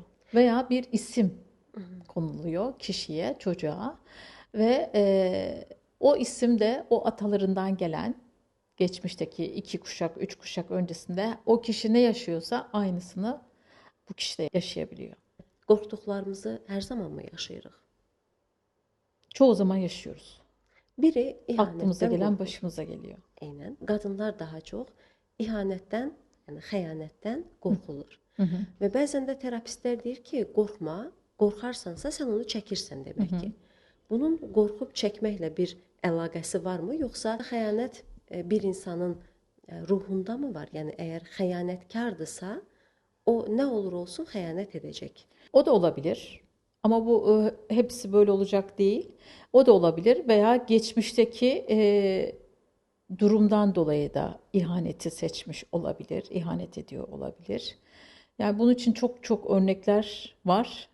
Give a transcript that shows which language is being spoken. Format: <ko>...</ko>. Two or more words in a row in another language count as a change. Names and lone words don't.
<tr>Veya bir isim konuluyor kişiye, çocuğa ve o isim de o atalarından gelen geçmişteki 2 kuşak, 3 kuşak öncesinde o kişi ne yaşıyorsa aynısını bu kişi de yaşayabiliyor.</tr> <az>Qorxduqlarımızı hər zamanmı yaşayırıq?</az> <tr>Çoğu zaman yaşıyoruz.</tr> <az>Biri</az> <tr>Aklımıza</tr> <az>ihanətdən</az> <tr>gelen</tr> <az>qorxur.</az> <tr>başımıza geliyor.</tr> <az>Eynən. Qadınlar daha çox ihanətdən, yəni xəyanətdən qorxulur. Hı hı. Və bəzən də terapistlər deyir ki, qorxma, qorxarsansa sən onu çəkirsən Hı demək hı. ki. Bunun qorxub çəkməklə bir əlaqəsi varmı, yoxsa xəyanət bir insanın ruhunda mı var? Yəni əgər xəyanətkardırsa, o nə olur olsun xəyanət edəcək.</az> <tr>O da olabilir. Ama bu hepsi böyle olacak değil. O da olabilir veya geçmişteki durumdan dolayı da ihaneti seçmiş olabilir, ihanet ediyor olabilir. Yani bunun için çok çok örnekler var.</tr>